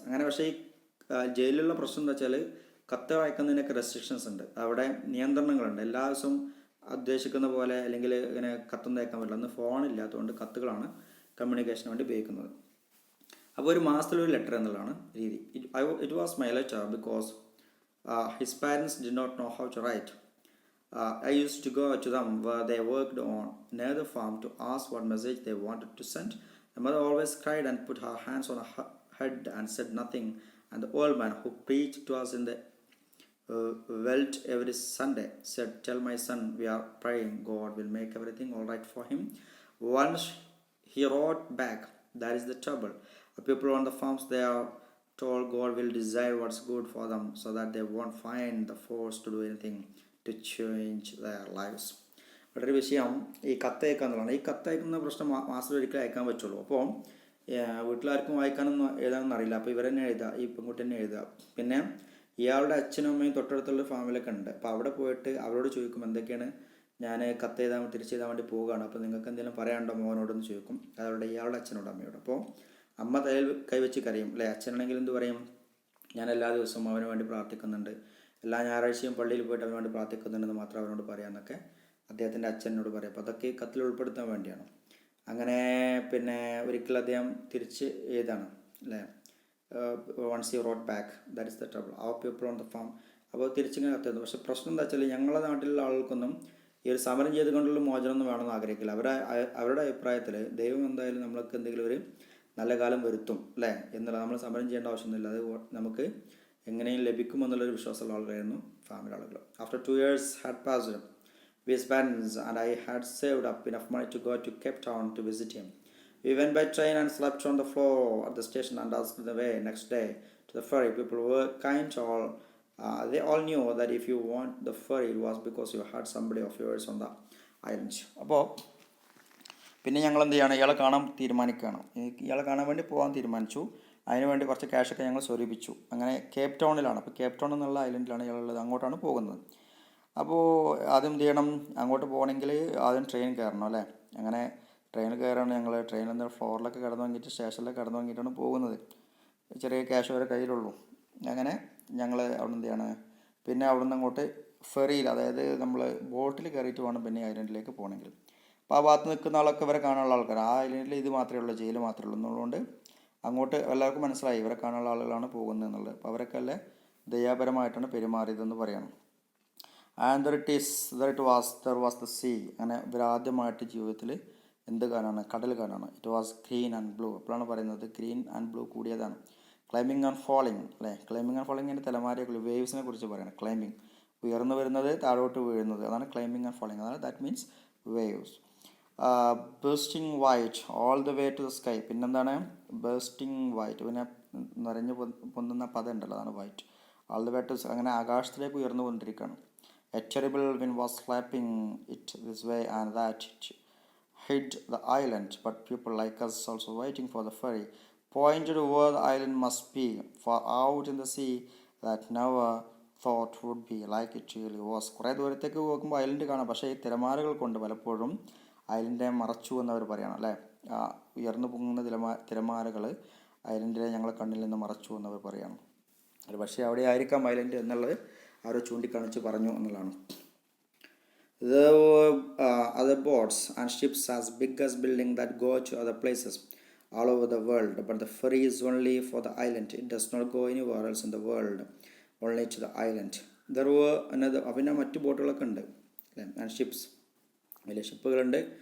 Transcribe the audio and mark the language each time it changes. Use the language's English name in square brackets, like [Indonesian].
[Malayalam] അങ്ങനെ പക്ഷേ ഈ ജയിലിലുള്ള പ്രശ്നം എന്താ വെച്ചാൽ കത്ത് വായിക്കുന്നതിനൊക്കെ റെസ്ട്രിക്ഷൻസ് ഉണ്ട്, അവിടെ നിയന്ത്രണങ്ങളുണ്ട്. എല്ലാ ദിവസവും ഉദ്ദേശിക്കുന്ന പോലെ അല്ലെങ്കിൽ ഇങ്ങനെ കത്തൊന്നും അയക്കാൻ പറ്റില്ല. അന്ന് ഫോണില്ലാത്തതുകൊണ്ട് കത്തുകളാണ് കമ്മ്യൂണിക്കേഷന് വേണ്ടി ഉപയോഗിക്കുന്നത്. അപ്പോൾ ഒരു മാസത്തിലൊരു ലെറ്റർ എന്നുള്ളതാണ് രീതി. [English] It was my letter because his parents did not know how to write. I used to go to them where they worked on near the farm to ask what message they wanted to send. The mother always cried and put her hands on her head and said nothing. And the old man who preached to us in the Welt every Sunday said, "Tell my son we are praying God will make everything all right for him." Once he wrote back, "That is the trouble. The people on the farms, they are told God will decide what's good for them so that they won't find the force to do anything to change their lives." [Malayalam] വളരെ വിഷയം ഈ കത്തയക്കുക എന്നുള്ളതാണ്. ഈ കത്തയക്കുന്ന പ്രശ്നം മാസത്തിൽ ഒരിക്കലും അയക്കാൻ പറ്റുള്ളൂ. അപ്പോൾ വീട്ടിലാർക്കും വായിക്കാനൊന്നും എഴുതാനൊന്നും അറിയില്ല. അപ്പോൾ ഇവർ തന്നെ എഴുതുക, ഈ പെൺകുട്ടി തന്നെ എഴുതുക. പിന്നെ ഇയാളുടെ അച്ഛനും അമ്മയും തൊട്ടടുത്തുള്ള ഫാമിലൊക്കെ ഉണ്ട്. അപ്പോൾ അവിടെ പോയിട്ട് അവരോട് ചോദിക്കും, എന്തൊക്കെയാണ് ഞാൻ തിരിച്ചെഴുതാൻ വേണ്ടി പോവുകയാണ്, അപ്പോൾ നിങ്ങൾക്ക് എന്തെങ്കിലും പറയാനുണ്ടോ മോനോടെന്ന് ചോദിക്കും. അതവിടെ ഇയാളുടെ അച്ഛനോട് അമ്മയോട്. അപ്പോൾ അമ്മ തലയിൽ കൈവച്ച് കരയും അല്ലേ. അച്ഛനാണെങ്കിൽ എന്ത് പറയും, ഞാൻ എല്ലാ ദിവസവും അവന് വേണ്ടി പ്രാർത്ഥിക്കുന്നുണ്ട്, എല്ലാ ഞായറാഴ്ചയും പള്ളിയിൽ പോയിട്ട് അവന് വേണ്ടി പ്രാർത്ഥിക്കുന്നുണ്ടെന്ന് മാത്രം അവനോട് പറയാമെന്നൊക്കെ അദ്ദേഹത്തിൻ്റെ അച്ഛനോട് പറയും. അപ്പോൾ അതൊക്കെ കത്തിൽ ഉൾപ്പെടുത്താൻ വേണ്ടിയാണ്. അങ്ങനെ പിന്നെ ഒരിക്കൽ അദ്ദേഹം തിരിച്ച് എഴുതാണ് അല്ലേ. [English] once he wrote back, that is the trouble, our people on the farm. [Malayalam] അപ്പോൾ തിരിച്ചിങ്ങനെ കത്തുന്നു. പക്ഷേ പ്രശ്നം എന്താ വെച്ചാൽ ഞങ്ങളുടെ നാട്ടിലുള്ള ആൾക്കൊന്നും ഈ ഒരു സമരം ചെയ്തുകൊണ്ടുള്ള മോചനമൊന്നും വേണമെന്ന് ആഗ്രഹിക്കില്ല. അവരുടെ അഭിപ്രായത്തിൽ ദൈവം എന്തായാലും നമ്മൾക്ക് എന്തെങ്കിലും ഒരു നല്ല കാലം വരുത്തും അല്ലേ എന്നുള്ള, നമ്മൾ സമരം ചെയ്യേണ്ട ആവശ്യമൊന്നുമില്ല, അത് നമുക്ക് എങ്ങനെയും ലഭിക്കുമെന്നുള്ളൊരു വിശ്വാസമുള്ള ആളുകളായിരുന്നു ഫാമിലി ആളുകൾ. [English] After 2 years had passed, with parents and I had saved up enough money to go to Cape Town to visit him. We went by train and slept on the floor at the station and asked the way next day to the ferry. People were kind. They all knew that if you want the ferry, it was because you had somebody of yours on the island. [Malayalam] അപ്പോൾ പിന്നെ ഞങ്ങൾ എന്ത് ചെയ്യണം, ഇയാളെ കാണാൻ തീരുമാനിക്കുകയാണ്. ഇയാളെ കാണാൻ വേണ്ടി പോകാൻ തീരുമാനിച്ചു. അതിനുവേണ്ടി കുറച്ച് ക്യാഷൊക്കെ ഞങ്ങൾ സ്വരൂപിച്ചു. അങ്ങനെ കേപ്പ് ടൗണിലാണ്, അപ്പോൾ കേപ്പ് ടൗൺ എന്നുള്ള ഐലൻഡിലാണ് ഇയാളുള്ളത്, അങ്ങോട്ടാണ് പോകുന്നത്. അപ്പോൾ ആദ്യം എന്ത് ചെയ്യണം, അങ്ങോട്ട് പോകണമെങ്കിൽ ആദ്യം ട്രെയിൻ കയറണം അല്ലേ. അങ്ങനെ ട്രെയിനിൽ കയറാണ് ഞങ്ങൾ. ട്രെയിനിൽ നിന്ന് ഫ്ലോറിലൊക്കെ കിടന്നു വാങ്ങിയിട്ട് സ്റ്റേഷനിലൊക്കെ കിടന്നു വാങ്ങിയിട്ടാണ് പോകുന്നത്. ചെറിയ ക്യാഷ് വരെ കയ്യിലുള്ളൂ. അങ്ങനെ ഞങ്ങൾ അവിടെ എന്ത് ചെയ്യാണ്, പിന്നെ അവിടെ നിന്ന് അങ്ങോട്ട് ഫെറിയിൽ, അതായത് നമ്മൾ ബോട്ടിൽ കയറിയിട്ട് വേണം പിന്നെ ഐലൻഡിലേക്ക് പോകണമെങ്കിൽ. അപ്പോൾ ആ ഭാഗത്ത് നിൽക്കുന്ന ആളൊക്കെ ഇവരെ കാണാനുള്ള ആൾക്കാർ, ആ ഐലൻഡിൽ ഇത് മാത്രമേ ഉള്ളൂ, ജയിൽ മാത്രമേ ഉള്ളൂ എന്നുള്ളതുകൊണ്ട് അങ്ങോട്ട് എല്ലാവർക്കും മനസ്സിലായി ഇവരെ കാണാനുള്ള ആളുകളാണ് പോകുന്നത് എന്നുള്ളത്. അപ്പോൾ അവരൊക്കെ അല്ലേ ദയാപരമായിട്ടാണ് പെരുമാറിയതെന്ന് പറയണം. [English] And there was the sea. [Malayalam] അങ്ങനെ ഇവരാദ്യമായിട്ട് ജീവിതത്തിൽ എന്ത് കാണാണ്, കടൽ കാണാണ്. [English] It was green and blue. [Malayalam] അപ്പോഴാണ് പറയുന്നത് [English] Green and blue കൂടിയതാണ്. Climbing and falling [Malayalam] അല്ലേ. ക്ലൈമ്പിങ് ആൻഡ് ഫോളിങ്ങിൻ്റെ തലമാരയൊക്കെ വേവ്സിനെ കുറിച്ച് പറയണം. ക്ലൈമ്പിങ് ഉയർന്നു വരുന്നത്, താഴോട്ട് വീഴുന്നത്, അതാണ് [English] Climbing and falling. [Malayalam] അതാണ് [English] That means waves. Bursting white all the way to the sky. [Malayalam] പിന്നെന്താണ് ബേസ്റ്റിംഗ് വൈറ്റ്, പിന്നെ നിറഞ്ഞു പൊന്തുന്ന പദം ഉണ്ടല്ലോ, അതാണ് white. [English] all the way to, [Malayalam] അങ്ങനെ ആകാശത്തിലേക്ക് ഉയർന്നു കൊണ്ടിരിക്കുകയാണ്. [English] A terrible wind was slapping it this way and that. It hid the island, but people like us, also waiting for the ferry, pointed to where the island must be, far out in the sea that never thought would be like it really was. [Malayalam] കുറേ ദൂരത്തേക്ക് പോകുമ്പോൾ island കാണാം, പക്ഷേ ഈ തിരമാലകൾ കൊണ്ട് പലപ്പോഴും ഐലൻഡിനെ മറച്ചു എന്നവർ പറയണം അല്ലേ. ഉയർന്നു പൊങ്ങുന്ന തിരമാലകൾ ഐലൻഡിനെ ഞങ്ങളെ കണ്ണിൽ നിന്ന് മറച്ചു എന്നവർ പറയണം. അത് പക്ഷേ അവിടെ ആയിരിക്കാം ഐലൻഡ് എന്നുള്ളത് അവരെ ചൂണ്ടിക്കാണിച്ച് പറഞ്ഞു എന്നുള്ളതാണ്. [English] There were other boats and ships as big as buildings that go to other places. all over the world, but the ferry is only for the island. It does not go anywhere else in the world, only to the island. There were another [Malayalam] പിന്നെ മറ്റു ബോട്ടുകളൊക്കെ ഉണ്ട് അല്ലേ, [English] and ships, [Malayalam] വലിയ ഷിപ്പുകളുണ്ട്.